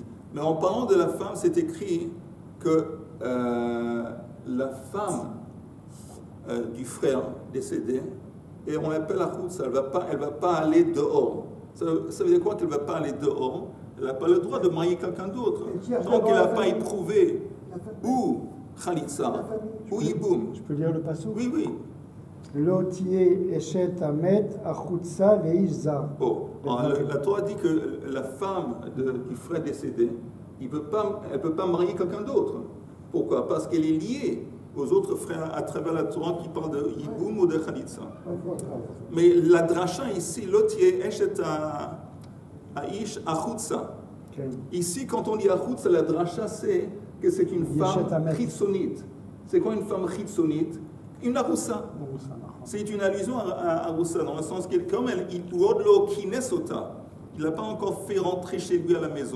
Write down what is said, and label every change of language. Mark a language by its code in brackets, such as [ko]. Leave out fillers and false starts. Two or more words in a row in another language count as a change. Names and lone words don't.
[fr] Mais en parlant de la femme, c'est écrit que la femme du frère décédé, et on l'appelle à Chutza, elle ne va pas aller dehors. Ça veut dire quoi qu'elle ne va pas aller dehors? Elle n'a pas le droit de marier quelqu'un d'autre. Donc elle n'a pas éprouvé ou Khalitsa, ou Yiboum. Je peux lire le passage? Oui, oui. [he] לא תהיה אשת המת החוצה לאיש זר. [fr] Oh, la Torah dit que la femme du frère décédé, elle ne peut pas marier quelqu'un d'autre. Pourquoi? Parce qu'elle est liée aux autres frères à travers la Torah qui parle de Yiboum ou de Khalitsa. Mais la dracha ici, [he] לא תהיה אשת האיש החוצה. [fr] Ici, quand on dit achutza, la dracha c'est que c'est une femme chitsonite. C'est quoi une femme chitsonite? Une aroussa. C'est une allusion à aroussa, dans le sens que comme il n'a pas encore fait rentrer chez lui à la maison.